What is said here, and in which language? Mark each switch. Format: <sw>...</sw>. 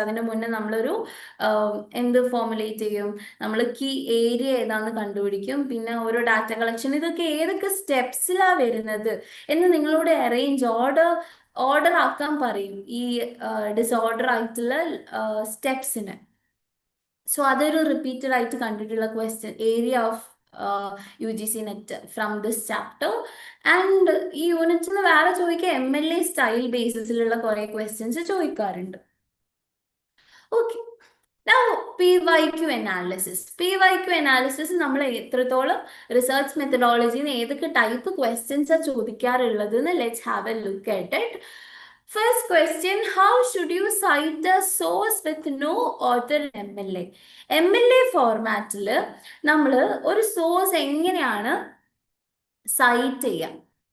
<ml>അതിന് മുന്നേ നമ്മളൊരു എന്ത് ഫോർമുലേറ്റ് ചെയ്യും, നമ്മൾ കീ ഏരിയ ഏതാണെന്ന് കണ്ടുപിടിക്കും, പിന്നെ ഓരോ ഡാറ്റ കളക്ഷൻ, ഇതൊക്കെ ഏതൊക്കെ സ്റ്റെപ്സിലാണ് വരുന്നത് എന്ന് നിങ്ങളോട് അറേഞ്ച് ഓർഡർ ആക്കാൻ പറയും ഈ ഡിസോർഡർ ആയിട്ടുള്ള സ്റ്റെപ്സിന്.</ml> <en>so അതൊരു repeated</en> <ml>ആയിട്ട് കണ്ടിട്ടുള്ള</ml> <en>Question area of UGC net from this chapter.</en> <ml>And ഈ യൂണിറ്റിന് വേറെ ചോദിക്കുക MLA സ്റ്റൈൽ ബേസിസിലുള്ള കുറെ ക്വസ്റ്റ്യൻസ് ചോദിക്കാറുണ്ട്.</ml> <en>Okay, Now, PYQ analysis.</en> <ml>PYQ analysis നമ്മൾ എത്രത്തോളം റിസർച്ച് മെത്തഡോളജിന്ന് ഏതൊക്കെ ടൈപ്പ് ക്വസ്റ്റ്യൻസ് ചോദിക്കാറുള്ളത് എന്ന്</ml> <en>Let's have a look at it. First question, how should you cite a source with no author MLA?</en> <ml>MLA ഫോർമാറ്റിൽ നമ്മൾ ഒരു source എങ്ങനെയാണ് സൈറ്റ് ചെയ്യുക?</ml>